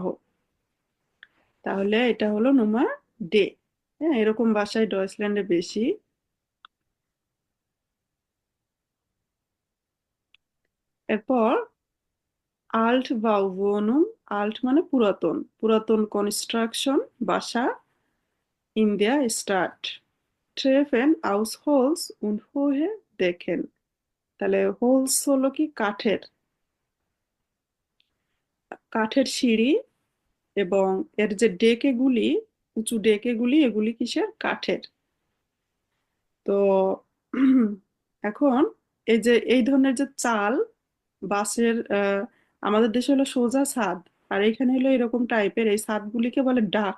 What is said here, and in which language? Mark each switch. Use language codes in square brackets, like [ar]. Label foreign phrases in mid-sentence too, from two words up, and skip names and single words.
[bn] তাহলে এটা হলো Nummer D. হ্যাঁ, এরকম বাসায় ডয়েচল্যান্ডে বেশি। এরপর [de] Altbauwohnung, alt [bn] মানে পুরাতন, পুরাতন কনস্ট্রাকশন বাসা [de] in der Stadt. Treffen aus Holz und hohe Decken. [bn] তাহলে হোলস হলো কি? কাঠের। কাঠের সিঁড়ি এবং এর যে ডেকেগুলি, উঁচু ডেকেগুলি, এগুলি কিসের? কাঠের। তো এখন এই যে এই ধরনের যে চাল বাসের, আমাদের দেশে হলো সোজা ছাদ, আর এখানে হলো এরকম টাইপের, এই ছাদগুলিকে বলে ডাক।